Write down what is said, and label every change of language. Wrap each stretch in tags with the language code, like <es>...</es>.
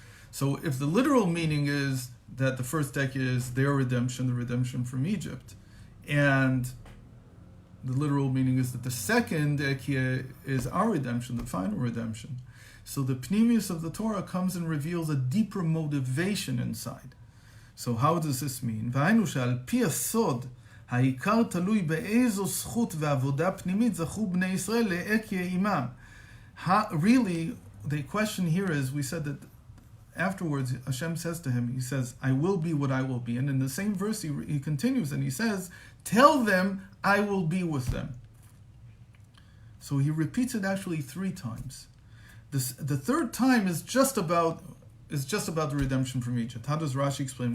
<en>So if the literal meaning is that the first Ekyeh is their redemption, the redemption from Egypt, and the literal meaning is that the second Ekyeh is our redemption, the final redemption. So the Pnimius of the Torah comes and reveals a deeper motivation inside. So how does this mean?</en> <he>והיינו שעל פי הסוד, העיקר תלוי באיזו זכות ועבודה פנימית זכו בני ישראל לאקיה עמם.</he> <en>Really, the question here is, we said that afterwards Hashem says to him, he says, I will be what I will be. And in the same verse he continues and he says, tell them I will be with them. So he repeats it actually 3 times. The third time is just about the redemption from Egypt. How does Rashi explain?</en>